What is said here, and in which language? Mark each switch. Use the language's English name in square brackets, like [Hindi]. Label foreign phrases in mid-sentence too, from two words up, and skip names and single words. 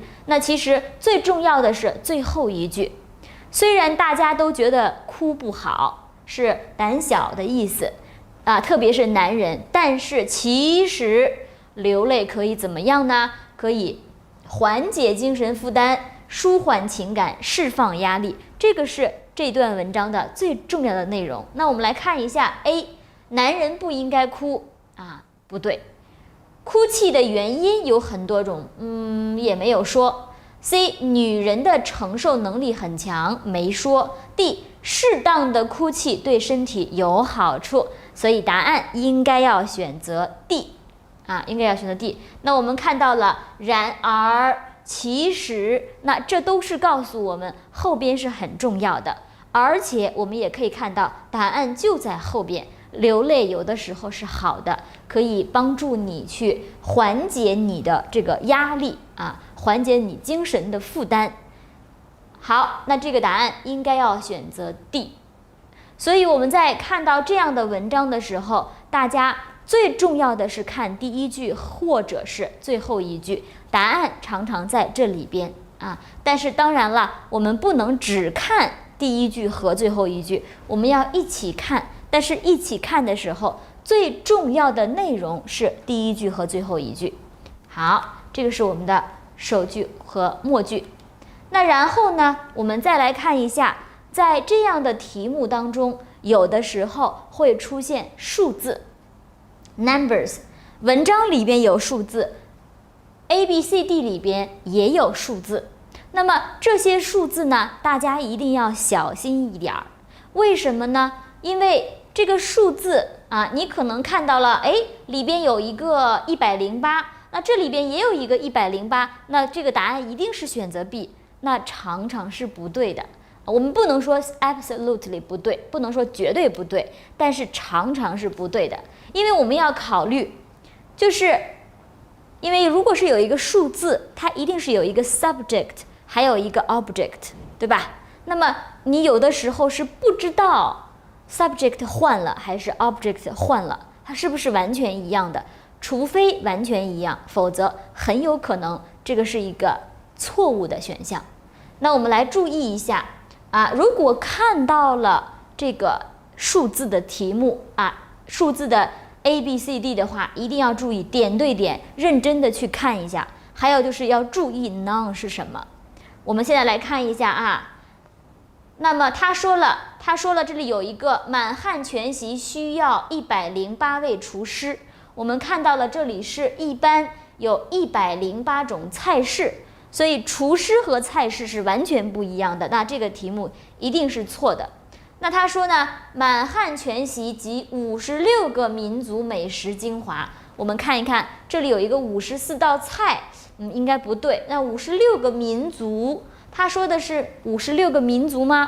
[Chinese] 那其實最重要的是最後一句，雖然大家都覺得哭不好，是膽小的意思啊，特別是男人，但是其實流淚可以怎麼樣呢？可以緩解精神負擔，舒緩情感，釋放壓力。這個是這段文章的最重要的內容。那我們來看一下 A， 男人不應該哭啊，不对，哭泣的原因有很多種，也沒有說。C， 女人的承受能力很強，沒說。D，適當的哭泣對身體有好處，所以答案應該要選擇 D 啊，應該要選擇 D。那我們看到了，然而其實，那這都是告訴我們後邊是很重要的，而且我们也可以看到答案就在後邊。流淚有的時候是好的，可以幫助你去緩解你的這個壓力啊，緩解你精神的負擔。好，那這個答案應該要選擇 D。所以我們在看到這樣的文章的時候，大家最重要的是看第一句或者是最後一句，答案常常在這裡邊啊。但是當然了，我們不能只看第一句和最後一句，我們要一起看。但是一起看的時候，最重要的內容是第一句和最後一句。好，這個是我們的首句和末句。那然後呢，我們再來看一下，在這樣的題目當中，有的時候會出現數字 numbers， 文章裡邊有數字 ，ABCD 裡邊也有數字。那麼這些數字呢，大家一定要小心一點兒。為什麼呢？因為這個數字啊，你可能看到了，哎，裡邊有一個108，那這裡邊也有一個108，那這個答案一定是選擇 B，那常常是不對的。我們不能說 absolutely 不對，不能說絕對不對，但是常常是不對的，因為我們要考慮，就是因為如果是有一個數字，它一定是有一個 subject， 還有一個 object，對吧？那麼你有的時候是不知道subject 換了還是 object 換了，它是不是完全一樣的？除非完全一樣，否則很有可能這個是一個錯誤的選項。那我們來注意一下啊，如果看到了這個數字的題目啊，數字的 ABCD 的話，一定要注意點對點，認真的去看一下。還有就是要注意 none 是什麼。我們現在來看一下啊。那麼他說了這裡有一個滿漢全席需要108位廚師，我們看到了這裡是一般有108種菜式，所以廚師和菜式是完全不一樣的，那這個題目一定是錯的。那他說呢，滿漢全席集56個民族美食精華，我們看一看這裡有一個54道菜，應該不對，那56個民族，他說的是56個民族嗎？